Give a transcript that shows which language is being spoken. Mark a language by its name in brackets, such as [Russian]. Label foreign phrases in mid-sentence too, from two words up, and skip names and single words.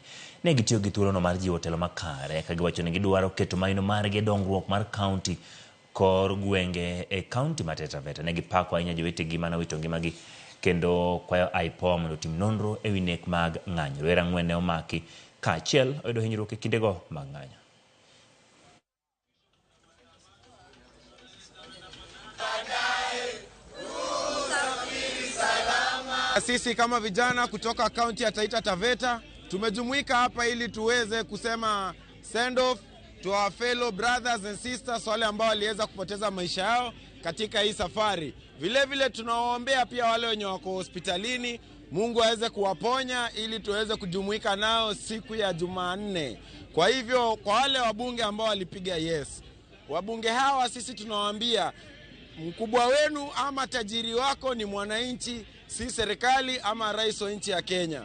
[Luo (Kenya and Tanzania)] Ne gitiyo gi thuolono mar jiwo telo makare ka giwacho ni gidwaro keto maino margi dongruok mar kaunti kor gwenge e kaunti ma Taita Taveta. Ne gipako ahinya jowetegi manowito ngimagi kendo kwayo IPOA mondo otim nonro ewi nek mag ng'anyo. Rowere 4 ne omaki kaachiel oyudo hinyruok e kindego mag ng'anyo. [Swahili] Sisi kama vijana kutoka kaunti ya Taita Taveta tumejumuika hapa ili tuweze kusema [English] send off to our fellow brothers and sisters [Swahili] wale ambao waliweza kupoteza maisha yao katika hii safari. Vile vile tunawaombea pia wale wenye wako hospitalini, Mungu aweze kuwaponya ili tuweze kujumuika nao siku ya Jumanne. Kwa hivyo kwa wale wabunge ambao walipiga yes, wabunge hawa sisi tunawaambia mkubwa wenu ama tajiri wako ni mwananchi, si serikali ama rais wa nchi ya Kenya.